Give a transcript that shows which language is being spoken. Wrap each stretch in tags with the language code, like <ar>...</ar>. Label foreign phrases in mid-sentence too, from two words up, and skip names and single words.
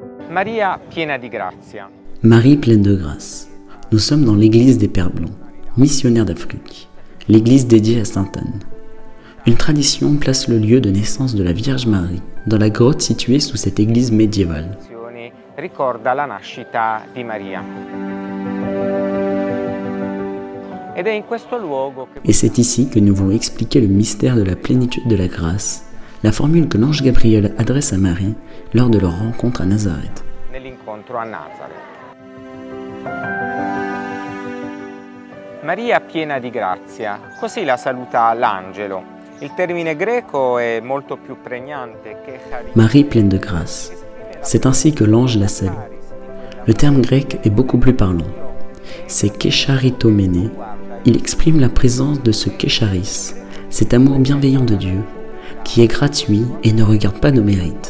<it>Maria piena di grazia.</it> <fr>Marie pleine de grâce. Nous sommes dans l'église des Pères Blancs, missionnaires d'Afrique, l'église dédiée à Sainte Anne. Une tradition place le lieu de naissance de la Vierge Marie dans la grotte située sous cette église médiévale.</fr> <it>Ricorda la nascita di Maria.</it> <fr>Et c'est ici que nous voulons expliquer le mystère de la plénitude de la grâce, la formule que l'ange Gabriel adresse à Marie lors de leur rencontre à Nazareth.</fr> <it>Maria piena di grazia, così la saluta l'angelo. Il termine greco è molto più pregnante che</it> <fr>Marie pleine de grâce. C'est ainsi que l'ange la salue. Le terme grec est beaucoup plus parlant. C'est kécharitomene. Il exprime la présence de ce kécharis, cet amour bienveillant de Dieu, qui est gratuit et ne regarde pas nos mérites.</fr>